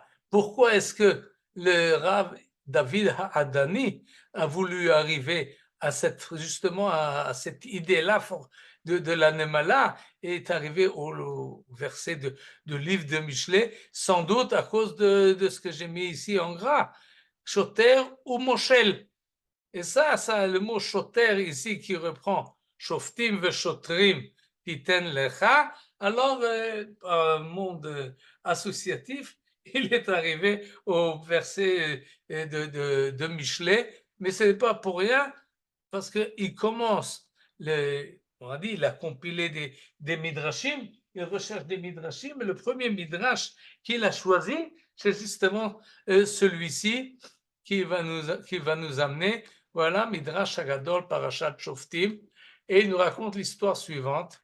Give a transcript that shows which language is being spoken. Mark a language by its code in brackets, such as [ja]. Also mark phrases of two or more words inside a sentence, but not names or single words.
[fr] Pourquoi est-ce que le Rav David Ha'adani a voulu arriver justement à cette idée-là de la Nemala, et est arrivé au verset du livre de Michelet, sans doute à cause de ce que j'ai mis ici en gras, Shoter ou Moshel. Et ça, le mot Shoter ici qui reprend [he] שופטים ושוטרים תתן לך, [fr] alors un monde associatif, il est arrivé au verset de Michelet, mais ce n'est pas pour rien, parce qu'il commence, on a dit, il a compilé des midrashim, il recherche des midrashim, mais le premier midrash qu'il a choisi, c'est justement celui-ci qui va nous amener, voilà, Midrash Hagadol Parashat Shoftim, et il nous raconte l'histoire suivante.